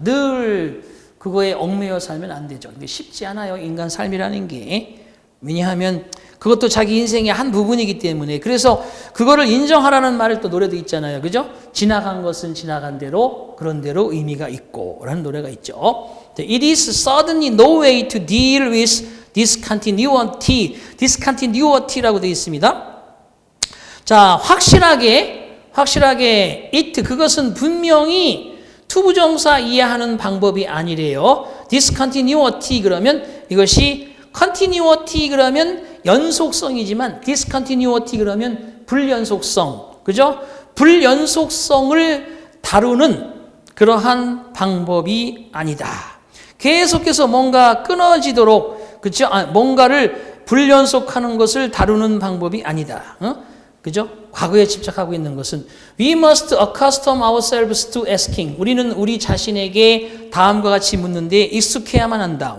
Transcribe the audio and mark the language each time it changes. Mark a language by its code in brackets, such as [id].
[ko] 늘 그거에 얽매여 살면 안 되죠. 근데 쉽지 않아요. 인간 삶이라는 게. 왜냐하면 그것도 자기 인생의 한 부분이기 때문에 그래서 그거를 인정하라는 말을 또 노래도 있잖아요. 그죠? 지나간 것은 지나간 대로 그런 대로 의미가 있고 라는 노래가 있죠. [en] It is certainly no way to deal with discontinuity라고 [ko] 되어 있습니다. 자, 확실하게 it 그것은 분명히 투부정사 이해하는 방법이 아니래요. discontinuity 그러면 이것이 continuity 그러면 연속성이지만 discontinuity 그러면 불연속성. 그죠? 불연속성을 다루는 그러한 방법이 아니다. 계속해서 뭔가 끊어지도록 그죠? 뭔가를 불연속하는 것을 다루는 방법이 아니다. 그죠? 과거에 집착하고 있는 것은 [en] We must accustom ourselves to asking. [ko] 우리는 우리 자신에게 다음과 같이 묻는데 익숙해야만 한다.